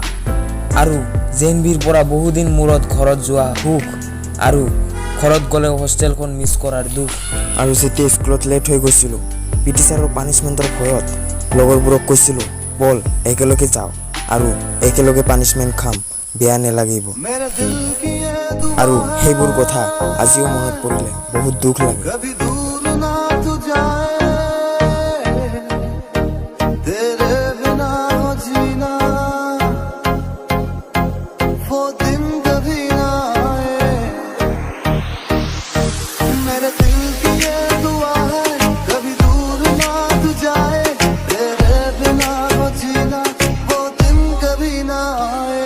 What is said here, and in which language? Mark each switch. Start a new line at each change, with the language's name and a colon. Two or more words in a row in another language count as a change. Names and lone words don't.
Assamese: আৰু জেনভিৰ পৰা বহুদিন মূৰত ঘৰত যোৱা সুখ আৰু ঘৰত গ'লে হোষ্টেলখন মিছ কৰাৰ দুখ। আৰু যেতিয়া স্কুলত লেট হৈ গৈছিলোঁ পিটি ছাৰৰ পানিছমেণ্টৰ ভয়ত লগৰবোৰক কৈছিলোঁ বল একেলগে যাওঁ আৰু একেলগে পানিছমেণ্ট খাম, বেয়া নালাগিব।
Hindi: मेरे दिल की ये दुआ
Assamese: আৰু সেইবোৰ কথা আজিও মনত পৰিলে বহুত দুখ লাগে।
Hindi: कभी दूर ना तू जाए, तेरे बिना हो जीना वो दिन कभी ना आए। मेरे दिल की ये दुआ है कभी दूर ना तू जाए, तेरे बिना हो जीना वो दिन कभी ना आए।